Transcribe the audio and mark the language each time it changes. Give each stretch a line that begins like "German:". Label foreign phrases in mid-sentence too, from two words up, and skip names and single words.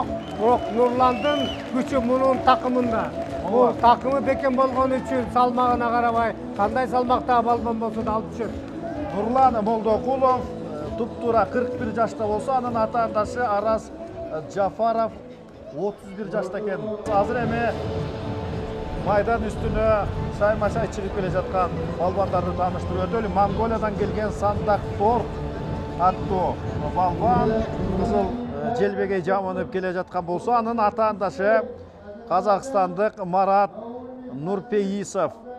Kazakh: Бірақ Нурландың күші мұның тақымында. Бұл тақымы бекем болған үшін салмағына қарабай, қандай салмақта балбан болса да алып түседі.
Kyrgyz: Нурлан Молдоқулов тұп-тура 41 жашта болса, анын ата-анасы Арас Джафаров 31 жашта екен. Азыр эми майдан үстүнө сайма-сай чыгып келе жаткан балбандарды тааныштырып өтөлү. Монголиядан келген Сандак Торк аттуу балбан кызыл желбегей жамынып келе жаткан болсо, анын ата-анасы Казакстандык Марат Нурпейисов.